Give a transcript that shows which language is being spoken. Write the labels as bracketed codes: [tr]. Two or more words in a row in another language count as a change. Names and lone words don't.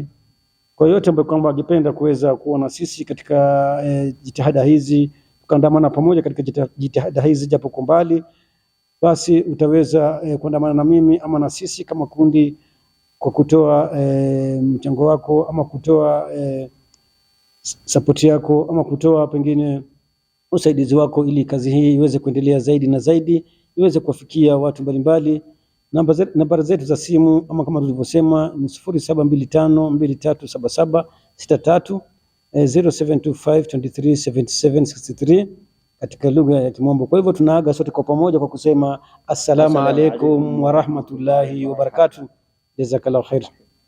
[sw] kwa yote ambao kwamba wangependa kuweza kuona sisi katika jitihada hizi, tukaandamana pamoja katika jitihada hizi japo kwa mbali, basi utaweza kuandamana na mimi ama na sisi kama kundi kwa kutoa mchango wako ama kutoa support yako ama kutoa pengine usaidizi wako, ili kazi hii iweze kuendelea zaidi na zaidi, iweze kuwafikia watu mbalimbali. Nambari zetu za simu ama kama tulivyosema ni 0725237763, 0725237763 katika lugha ya Kimombo. Kwa hivyo tunaaga sote kwa pamoja kwa kusema [ar] السلام عليكم ورحمة الله وبركاته. جزاك الله خير.